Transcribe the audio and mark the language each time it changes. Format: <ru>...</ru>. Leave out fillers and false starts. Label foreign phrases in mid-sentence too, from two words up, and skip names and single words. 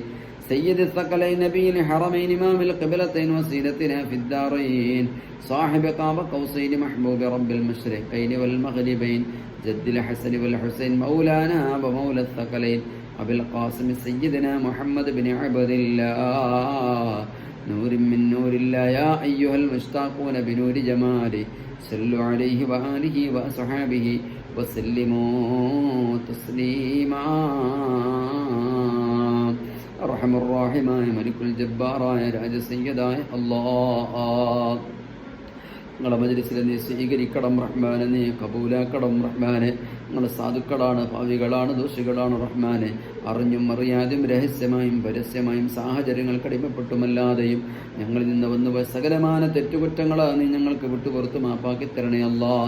<ar>سيد الثقلين نبي الحرمين إمام القبلتين وسيلتنا في الدارين صاحب قاب قوسين محبوب رب المشرقين والمغربين جد الحسن والحسين مولانا ومولى الثقلين أبي القاسم سيدنا محمد بن عبد الله نور من نور الله. يا أيها المشتاقون بنور جماله صلوا عليه وآله وأصحابه وسلموا تسليما. أرحم الراحمين ملك الجبار</ar> <ml>രാജ സയ്യിദായ അല്ലാഹ്, നിങ്ങളെ മജ്ലിസിൽ നീ സ്വീകരിക്കണം റഹ്മാനെ, നീ കബൂലാക്കണം റഹ്മാനെ. നിങ്ങൾ സാധുക്കളാണ്, ഭാവികളാണ്, ദോഷികളാണ് റഹ്മാനെ. അറിഞ്ഞും അറിയാതെയും രഹസ്യമായും പരസ്യമായും സാഹചര്യങ്ങൾക്ക് അടിമപ്പെട്ടുമല്ലാതെയും ഞങ്ങളിൽ നിന്ന് വന്നുപോയ സകലമാന തെറ്റുകുറ്റങ്ങളാണ് നീ ഞങ്ങൾക്ക് വിട്ടുപുറത്ത് മാപ്പാക്കി തരണേ അല്ലാഹ്.</ml>